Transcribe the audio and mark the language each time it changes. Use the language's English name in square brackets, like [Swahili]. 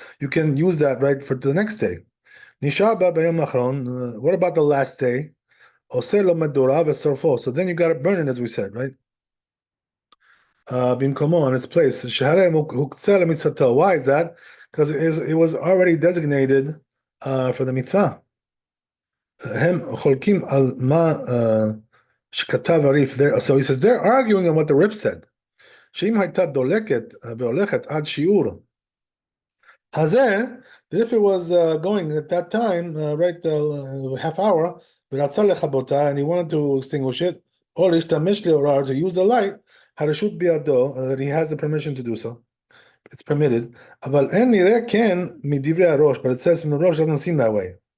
[English] You can use that right for the next day. [Hebrew] נשאר בה ביום האחרון, [English] what about the last day? [Hebrew] עושה לו מדורה ושורפו. [English] So then you got to burn it, as we said, right? במקומו, on its place. [Hebrew] שהרי הוקצה למצוותו. [English] Why is that? Because it was already designated for the mitzvah. [Hebrew] הם חולקים על מה שכתב הריף. [English] So he says, they're arguing on what the Rif said. [Hebrew] שאם הייתה דולקת והולכת עד שיעור. [English] הזה, that if it was going at that time, right, half hour, [Hebrew] ורצה לכבותה, [English] and he wanted to extinguish it, [Hebrew] או להשתמש לאורה, [English] to use the light, [Hebrew] הרשות בידו, [English] that he has the permission to do so. It's permitted. [Hebrew] אבל אין נראה כן מדברי הראש, [English] but it says from the Rosh, doesn't seem that way.